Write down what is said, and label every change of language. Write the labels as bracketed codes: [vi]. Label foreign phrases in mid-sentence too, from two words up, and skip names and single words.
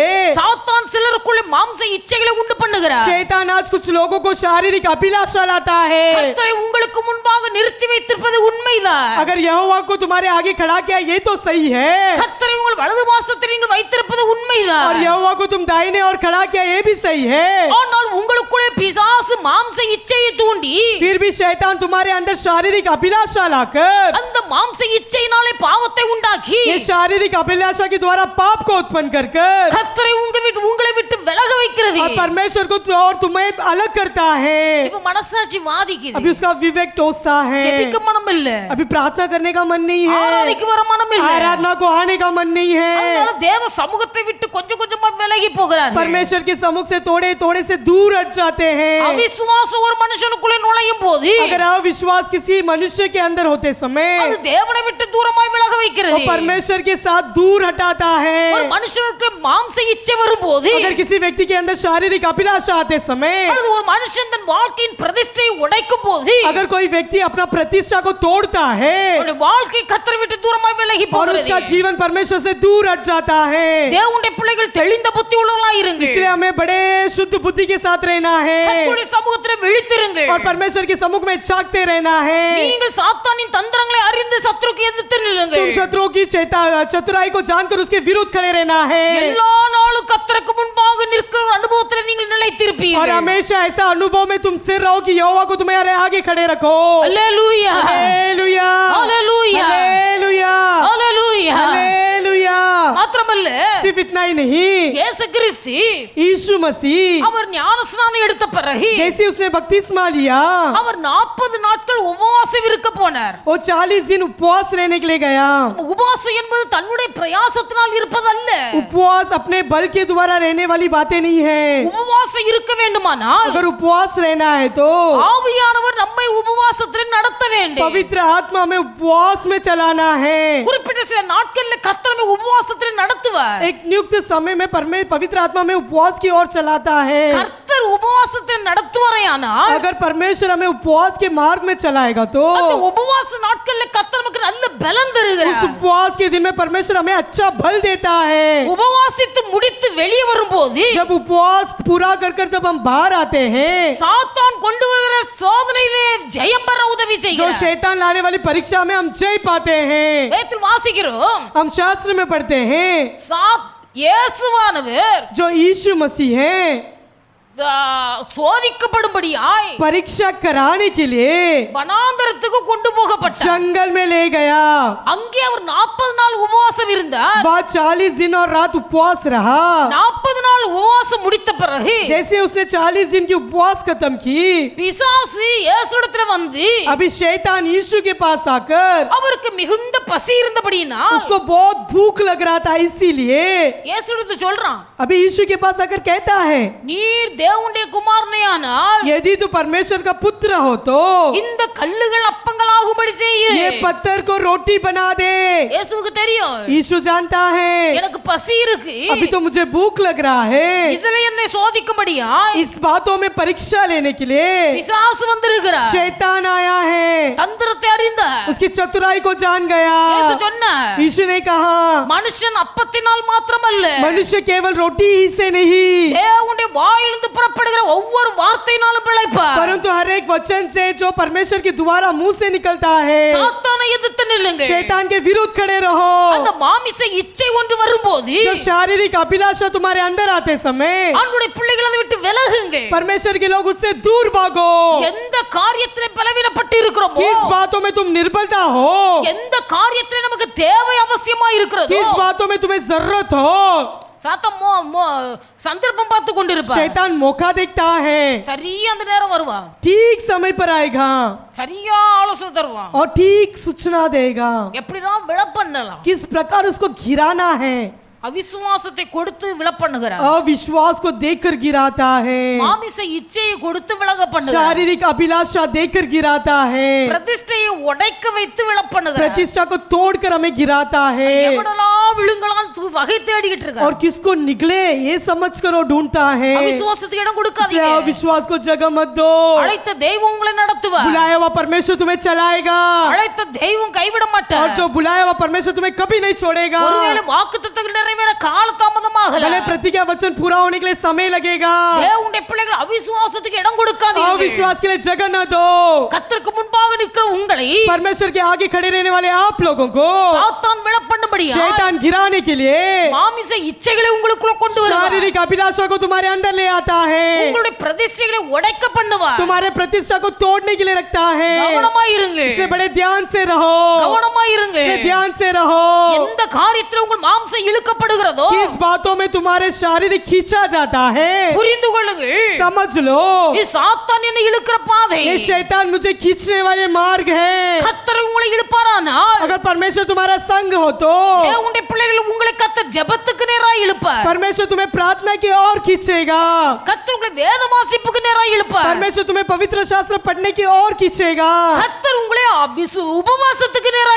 [ta] சாத்தான் சிலருக்குள்ள மாம்ச இச்சைகளை உண்டு பண்ணுகிறார். [hi] शैतान आज कुछ लोगों को शारीरिक अभिलाषा लाता है। [ta] கர்த்தரை உங்களுக்கு முன்பாக நிறுத்தி வைத்திருப்பது உண்மைதான். [hi] अगर यहोवा को तुम्हारे आगे खड़ा किया ये तो सही है, [ta] கர்த்தரை உங்கள் வலது பாசத்தில் நீங்கள் வைத்திருப்பது [hi] और [ta] உண்மைதான். [hi] यहोवा को तुम दाहिने और खड़ा किया ये भी सही है। [ta] ஆனால் உங்களுக்குள்ளே பிசாசு மாம்ச இச்சையை தூண்டி [hi] फिर भी शैतान तुम्हारे अंदर शारीरिक अभिलाषा लाकर [ta] அந்த மாம்ச இச்சையினாலே பாவத்தை உண்டாக்கி [hi] ये शारीरिक अभिलाषा के द्वारा पाप को उत्पन्न कर [ta] கர்த்தரை உங்களை விட்டு விலக வைக்கிறது. [hi] और परमेश्वर को और तुम्हें अलग करता है। [ta] இப்ப மனசாட்சி வாதிக்குது. [hi] अभी उसका विवेक टोसता है, [ta] ஜெபிக்க மனம் இல்ல, [hi] अभी प्रार्थना करने का मन नहीं है, [ta] ஆராதிக்க வர மனம் இல்ல. [hi] आराधना को आने का मन नहीं है। [ta] அதனால தேவ சமூகத்தை விட்டு கொஞ்சம் கொஞ்சமா விலகி போகிறார். [hi] परमेश्वर के सम्मुख से थोड़े थोड़े से दूर हट जाते हैं। [ta] அவிசுவாசம் ஒரு மனுஷனுக்குள்ளே நுழையும் போது [hi] अगर अविश्वास किसी मनुष्य के अंदर होते समय [ta] அது தேவனை விட்டு தூரமாய் விலக [hi] वो [ta] வைக்கிறது. [hi] परमेश्वर के साथ दूर हटाता है। [ta] ஒரு மனுஷனுக்கு மாம்ச இச்சை வரும்போது [hi] अगर किसी व्यक्ति के अंदर शारीरिक अभिलाषा आते समय, [ta] அல்லது ஒரு மனுஷன் தன் வாழ்க்கையின் பிரதிஷ்டையை உடைக்கும் போது [hi] अगर कोई व्यक्ति अपना प्रतिष्ठा को तोड़ता है [ta] அவனுடைய வாழ்க்கை கர்த்தரை விட்டு தூரமாய் விலகி [hi] और [ta] போகிறது. [hi] उसका जीवन परमेश्वर से दूर हट जाता है। [ta] தேவனுடைய பிள்ளைகள் தெளிந்த புத்தி உள்ளவர்களாய் இருங்கள். [hi] इसलिए हमें बड़े शुद्ध बुद्धि के साथ रहना है [ta] கர்த்தருடைய சமூகத்தில் விழித்திருங்கள். [hi] और परमेश्वर के सम्मुख में जागते रहना है। [ta] நீங்கள் சாத்தானின் தந்திரங்களை அறிந்து சத்துருக்கு எதிர்த்து [hi] तुम [ta] நில்லுங்கள். [hi] शत्रुओं की चतुराई को जानकर उसके विरुद्ध खड़े रहना है [ta] எல்லா நாளும் கர்த்தருக்கு முன்பாக நிற்கிற அனுபவத்தில் நீங்கள் [hi] और [ta] நிலைத்திருப்பீர்கள். [hi] हमेशा ऐसा अनुभव में तुम सिर रहो कि यहोवा को तुम्हारे आगे खड़े रखो। [ta] அல்லேலூயா, [hi] हालेलुया, हालेलुया, हालेलुया, [ta] அல்லேலூயா. [hi] हालेलुया। [ta] மாத்திரமல்ல, [hi] सिर्फ इतना ही नहीं, [ta] இயேசு கிறிஸ்து [hi] यीशु मसीह [ta] அவர் ஞானஸ்நானம் எடுத்த பிறகு [hi] जैसे उसने बपतिस्मा लिया, [ta] அவர் 40 நாட்கள் உபவாசம் இருக்க போனார். [hi] वो 40 दिन उपवास रहने के लिए गया। [ta] உபவாசம் என்பது தன்னுடைய பிரயாசத்தினால் இருப்பதல்ல. [hi] उपवास अपने बल के द्वारा रहने वाली बातें नहीं है। [ta] உபவாசம் இருக்க வேண்டுமானால் [hi] अगर उपवास रहना है तो [ta] ஆவியானவர் நம்மை உபவாசத்தில் நடத்த வேண்டும். [hi] पवित्र आत्मा में उपवास में चलाना है। [ta] குறிப்பிட்ட சில நாட்கள்ல கர்த்தர் நம்மை உபவாசத்தில் நடத்துவார். [hi] एक नियुक्त समय में पवित्र आत्मा में उपवास की ओर चलाता है। [ta] கர்த்தர் உபவாசத்தில் நடத்துவாரேயானால் [hi] अगर परमेश्वर हमें उपवास के मार्ग में चलाएगा तो [ta] அந்த உபவாச நாட்கள்ல கர்த்தர் நமக்கு நல்ல பலன் [hi] उस [ta] தருகிறார். [hi] उपवास के दिन में परमेश्वर हमें अच्छा बल देता है। [ta] உபவாசித்து முடித்து வெளியே வரும்போது [hi] जब उपवास पूरा कर जब हम बाहर आते हैं, [ta] சாத்தான் கொண்டு வருகிற சோதனையிலே ஜெயம் பெற உதவி [hi] जो [ta] செய்கிறார். [hi] शैतान लाने वाली परीक्षा में हम जय पाते हैं। [ta] வேதத்தில் வாசிக்கிறோம், [hi] हम शास्त्र में पढ़ते हैं [ta] இயேசுவானவர் [hi] जो यीशु मसीह है [ta] சோதிக்கப்படும்படியாய் [hi] परीक्षा कराने के लिए [ta] வனாந்தரத்துக்கு கொண்டு போகப்பட்டார். [hi] जंगल में ले गया। [ta] அங்கே அவர் 40 நாள் உபவாசம் இருந்தார். [hi] वह 40 दिन और रात उपवास रहा। [ta] 40 நாள் உபவாசம் முடித்த பிறகு [hi] जैसे उसने 40 दिन की उपवास खत्म की, [ta] பிசாசு இயேசுவிடத்துல வந்து [hi] अभी शैतान यीशु के पास आकर [ta] அவருக்கு மிகுந்த பசி இருந்தபடினா [hi] उसको बहुत भूख लग रहा था, इसीलिए [ta] இயேசுவிடத்துல சொல்றான், [hi] अभी यीशु के पास आकर कहता है, [ta] நீர் தேவனுடைய குமாரனே ஆனால் [hi] यदि तू परमेश्वर का पुत्र हो तो [ta] இந்த கல்லுகள் அப்பங்களாகும்படி செய்ய. [hi] ये पत्थर को रोटी बना दे। [ta] இயேசுவுக்கு தெரியும், [hi] यीशु जानता है [ta] எனக்கு பசி இருக்கு, [hi] अभी तो मुझे भूख लग रहा है। [ta] இதுல என்னை சோதிக்கும்படியா [hi] इस बातों में परीक्षा लेने के लिए [ta] பிசாசு வந்திருக்கிறார். [hi] शैतान आया है। [ta] தந்திரத்தை அறிந்த [hi] उसकी चतुराई को जान गया। [ta] இயேசு சொன்னார், [hi] यीशु ने कहा, [ta] மனுஷன் அப்பத்தினால் மாத்திரமல்ல, [hi] मनुष्य केवल रोटी ही से नहीं [ta] தேவனுடைய வாயிலிருந்து புறப்படுகிற ஒவ்வொரு வார்த்தையினாலும் பிழைப்பார். [hi] परंतु हर एक वचन से जो परमेश्वर के द्वारा मुंह से निकलता है। [ta] சாத்தானை எதிர்த்து நில்லுங்கள். [hi] शैतान के विरुद्ध खड़े रहो। [ta] அந்த மாமிச இச்சை ஒன்று வரும்போது [hi] जब शारीरिक अभिलाषा तुम्हारे अंदर आते समय [ta] ஆண்டவருடைய பிள்ளைகளை விட்டு விலகுங்கள். [hi] परमेश्वर के लोग उससे दूर भागो। [ta] எந்த காரியத்திலே பலவீனப்பட்டு இருக்கிறோமோ, [hi] किस बातों में तुम निर्बलता हो, [ta] எந்த காரியத்திலே நமக்கு தேவை அவசியமா இருக்கிறதோ, [hi] किस बातों में तुम्हें जरूरत हो, [ta] சாத்தான் சந்தர்ப்பம் பார்த்து கொண்டிருப்பார். [hi] शैतान मौका देखता है। [ta] சரியா அந்த நேரம் வருவான், [hi] ठीक समय पर आएगा [ta] சரியா ஆலோசனை தருவான், [hi] और ठीक सूचना देगा [ta] எப்படினா விளப்பண்ணலாம். [hi] किस प्रकार उसको गिराना है। [ta] அவிசுவாசத்தை கொடுத்து விளப்பண்ணுகிறார், [hi] अविश्वास को देकर गिराता है, [ta] மாமிச இச்சையை கொடுத்து விலக பண்ணுகிறார், [hi] शारीरिक अभिलाषा देकर गिराता है, [ta] பிரதிஷ்டையை உடைக்க வைத்து விளப்பண்ணுகிறார். [hi] प्रतिष्ठा को तोड़कर हमें गिराता है, [ta] எவனெல்லாம் விழுங்கலாம் வகை தேடிக்கிட்டு [hi] और [ta] இருக்கார். [hi] किसको निकले ये समझ कर वो ढूंढता है। [ta] அவிசுவாசத்துக்கு இடம் [hi] इसलिए [ta] கொடுக்காதீங்க. [hi] अविश्वास को जगह मत दो। [ta] அழைத்த தெய்வம் உங்களை நடத்துவார். [hi] बुलाया हुआ परमेश्वर तुम्हें चलाएगा, [ta] அழைத்த தெய்வம் கைவிட [hi] और [ta] மாட்டார். [hi] जो बुलाया हुआ परमेश्वर तुम्हें कभी नहीं छोड़ेगा। [ta] ஒருவேளை வாக்குத்தத்தங்கள் நிறைவேற காலதாமதமாகல, [hi] भले प्रतिज्ञा वचन पूरा होने के लिए समय लगेगा, [ta] தேவனுடைய பிள்ளைகள் அவிசுவாசத்துக்கு இடம் கொடுக்காதீங்க. [hi] अविश्वास के लिए जगह न दो। [ta] கர்த்தருக்கு முன்பாக நிற்கிற உங்களை [hi] परमेश्वर के आगे खड़े रहने वाले आप लोगों को [ta] சாத்தான் விளப்பண்ணும்படியா [hi] शैतान गिराने के लिए [ta] மாமிச இச்சைகளை உங்களுக்குள்ள கொண்டு வருவார். [hi] शारीरिक अभिलाषा को तुम्हारे अंदर ले आता है, [ta] உங்களுடைய பிரதிஷ்டைகளை உடைக்க பண்ணுவார். [hi] तुम्हारे प्रतिष्ठा को तोड़ने के लिए रखता है। [ta] கவனமாய் இருங்க, [hi] इसलिए बड़े ध्यान से रहो, [ta] கவனமாய் இருங்க. [hi] इसलिए ध्यान से रहो। [ta] எந்த காரியத்தில் உங்கள் மாம்சம் இழுக்கப்படுகிறதோ [hi] किस बातों में तुम्हारे शारीरिक खींचा जाता है, [ta] புரிந்து கொள்ளுங்கள். [hi] समझ लो। [ta] இது சாத்தான் என்னை இழுக்கிற பாதை. [hi] ये शैतान मुझे खींचने वाले मार्ग है। [ta] கர்த்தர் உங்களை இழுப்பாரானால் [hi] अगर परमेश्वर तुम्हारा संग हो तो [ta] தேவனுடைய பிள்ளைகள் உங்களை கர்த்தர் ஜெபத்துக்கு நேராய் இழுப்பார். [hi] परमेश्वर तुम्हें प्रार्थना की ओर खींचेगा, [ta] கர்த்தர் உங்களை வேத வாசிப்புக்கு நேராய் இழுப்பார். [hi] परमेश्वर तुम्हें पवित्र शास्त्र पढ़ने की ओर खींचेगा, [ta] கர்த்தர் உங்களை உபவாசத்துக்கு நேராய்